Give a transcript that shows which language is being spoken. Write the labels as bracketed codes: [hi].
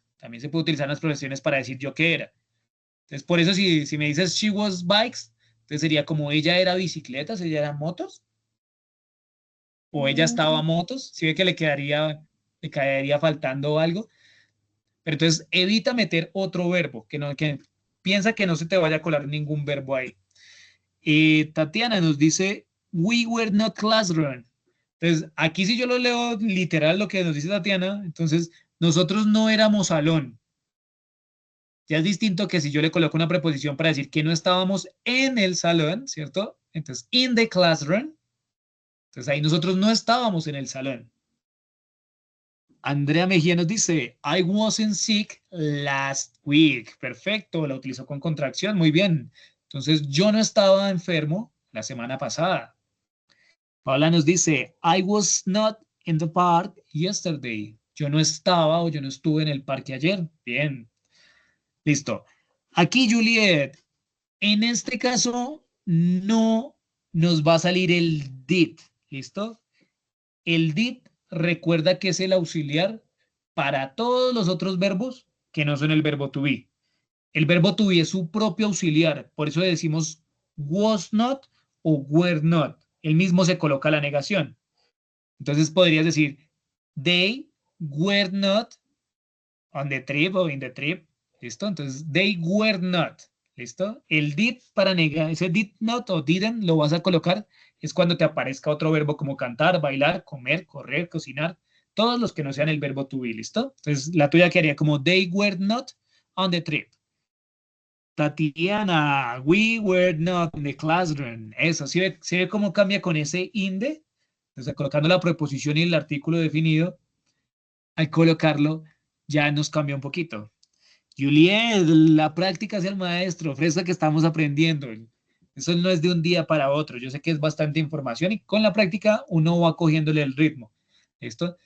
[es] También se puede utilizar las profesiones para decir yo qué era. Entonces, por eso si me dices [en] she was bikes, [es] entonces sería como ella era bicicletas, ella era motos. O ella estaba a motos, si ve que le quedaría faltando algo. Pero entonces evita meter otro verbo, que piensa que no se te vaya a colar ningún verbo ahí. [en] Tatiana [es] nos dice, [en] we were not classroom. [es] Entonces, aquí si yo lo leo literal lo que nos dice Tatiana, entonces nosotros no éramos salón. Ya es distinto que si yo le coloco una preposición para decir que no estábamos en el salón, ¿cierto? [en] Entonces, in the classroom. [es] Entonces ahí nosotros no estábamos en el salón. [en] Andrea Mejía [es] nos dice, [en] I wasn't sick last week. [es] Perfecto, la utilizó con contracción, muy bien. Entonces yo no estaba enfermo la semana pasada. [en] Paula [es] nos dice, [en] I was not in the park yesterday. [es] Yo no estaba o yo no estuve en el parque ayer. Bien. Listo. Aquí, Juliet, en este caso no nos va a salir el did. ¿Listo? El did recuerda que es el auxiliar para todos los otros verbos que no son el verbo to be. El verbo to be es su propio auxiliar, por eso decimos was not o were not. El mismo se coloca la negación. Entonces podrías decir, [en] they were not on the trip o in the trip. [es] ¿Listo? Entonces, [en] they were not. [es] ¿Listo? El did para negar, ese did not o didn't lo vas a colocar es cuando te aparezca otro verbo como cantar, bailar, comer, correr, cocinar, todos los que no sean el verbo to be, ¿listo? Entonces, la tuya quedaría como [en] they were not on the trip. Tatiana, we were not in the classroom. [es] Eso, ¿sí ve cómo cambia con ese inde? Entonces, colocando la preposición y el artículo definido, al colocarlo, ya nos cambia un poquito. Juliet, la práctica es el maestro, fresca que estamos aprendiendo. Eso no es de un día para otro. Yo sé que es bastante información y con la práctica uno va cogiéndole el ritmo. ¿Listo?